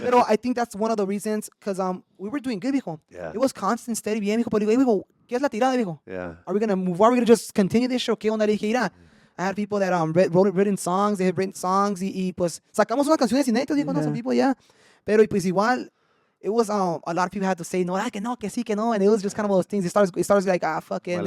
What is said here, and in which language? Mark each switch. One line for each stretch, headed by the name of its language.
English: Pero I think that's one of the reasons, because we were doing good, viejo. Yeah. It was constant, steady,
Spanish: bien, viejo. Pero digo, hey, viejo, ¿qué es la tirada, viejo?
English: Yeah. Are we gonna move? Are we gonna just continue this show?
Spanish: ¿Qué onda? Le dije, mira,
English: I had people that written songs, they had written songs,
Spanish: y pues sacamos unas canciones inéditas, digo, no,
English: some people, yeah.
Spanish: Pero y pues igual,
English: it was a lot of people had to say no,
Spanish: que sí, que no,
English: and it was just kind of one of those things. It starts like fuck it.
Spanish: Vale,